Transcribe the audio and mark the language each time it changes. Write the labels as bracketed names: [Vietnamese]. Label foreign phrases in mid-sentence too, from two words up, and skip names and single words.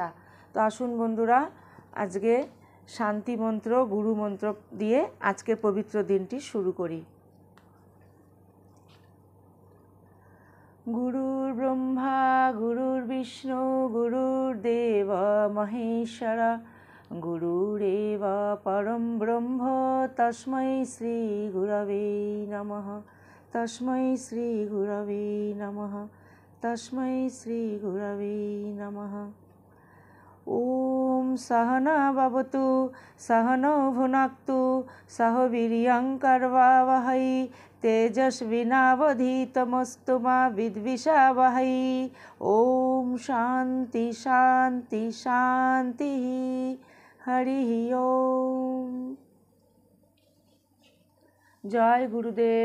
[Bangla] তো আসুন বন্ধুরা, আজকে শান্তি মন্ত্র, গুরু মন্ত্র দিয়ে আজকের পবিত্র দিনটি শুরু করি। [Sanskrit] গুরুর ব্রহ্মা গুরুর বিষ্ণু গুরুর্দেব মহেশ্বর গুরুরেব পরম ব্রহ্ম তস্मै শ্রী গুরবে নমঃ। তস্मै শ্রী গুরবে নমঃ। তস্मै শ্রী গুরবে নমঃ। ওম সহনা ভবতু সহনৌ ভুনাক্তু সহ বীর্যং কর্বাবহৈ তেজস্বিনাবধীতমস্তু মা বিদ্বিষাবহৈ। ওম শান্তি শান্তি শান্তি। হরি ওম। জয় গুরুদেব।